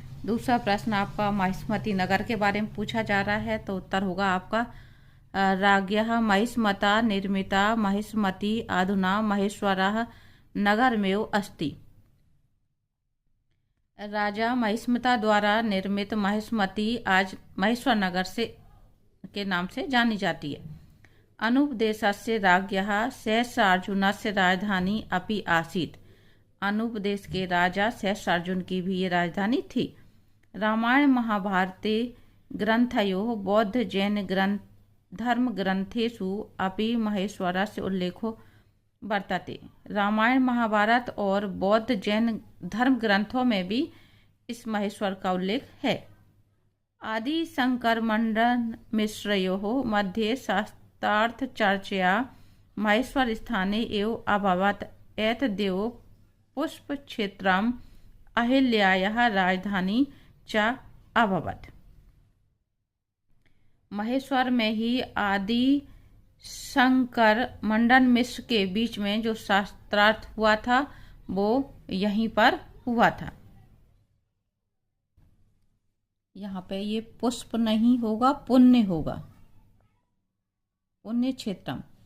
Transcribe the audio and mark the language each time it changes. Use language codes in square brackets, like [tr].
[hi] दूसरा प्रश्न आपका महिष्मती नगर के बारे में पूछा जा रहा है, तो उत्तर होगा आपका [sa] राज्ञः महिष्मता निर्मिता महिष्मती अधुना महेश्वरः नगरमेव अस्ति। [hi] राजा महिष्मता द्वारा निर्मित महिष्मती आज महेश्वर नगर से के नाम से जानी जाती है। [sa] अनुपदेशस्य राज्ञः सहस्रार्जुनस्य राजधानी अपि आसीत्। [hi] अनुपदेश के राजा सहस्रार्जुन की भी ये राजधानी थी। [sa] रामायण महाभारते ग्रंथयोः बौद्ध जैन धर्म ग्रंथेषु अपि महेश्वरस्य उल्लेखो वर्तते। [hi] रामायण महाभारत और बौद्ध जैन धर्म ग्रंथों में भी इस महेश्वर का उल्लेख है। [sa] आदि शंकर मंडन मिश्रयोः मध्ये शास्त्रार्थ चर्चया महेश्वर स्थाने एव अभवत्। एतदेव पुष्प क्षेत्रम अहिल्यायाः राजधानी च अभवत्। [hi] महेश्वर में ही आदि शंकर मंडन मिश्र के बीच में जो शास्त्रार्थ हुआ था वो यहीं पर हुआ था। यहाँ पे ये पुष्प नहीं होगा, पुण्य होगा, पुण्य क्षेत्रम।